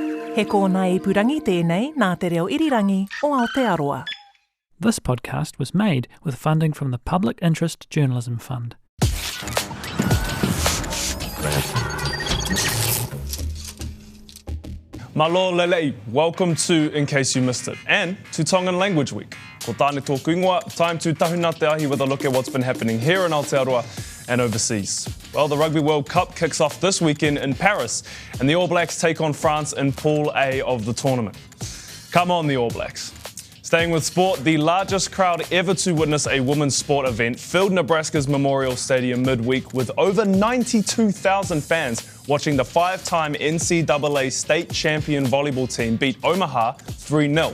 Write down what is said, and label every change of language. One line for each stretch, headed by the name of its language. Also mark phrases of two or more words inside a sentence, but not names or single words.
Māori: He kōna ipurangi tēnei nā te reo irirangi o Aotearoa.
English: This podcast was made with funding from the Public Interest Journalism Fund.
Tongan: Malo lelei,
English: welcome to In Case You Missed It, and to Tongan Language Week.
Māori: Ko tāne tōku ingoa,
English: time to
Māori: tahuna te ahi
English: with a look at what's been happening here in Aotearoa and overseas. Well, the Rugby World Cup kicks off this weekend in Paris, and the All Blacks take on France in Pool A of the tournament. Come on, the All Blacks. Staying with sport, the largest crowd ever to witness a women's sport event filled Nebraska's Memorial Stadium midweek with over 92,000 fans watching the five-time NCAA state champion volleyball team beat Omaha 3-0.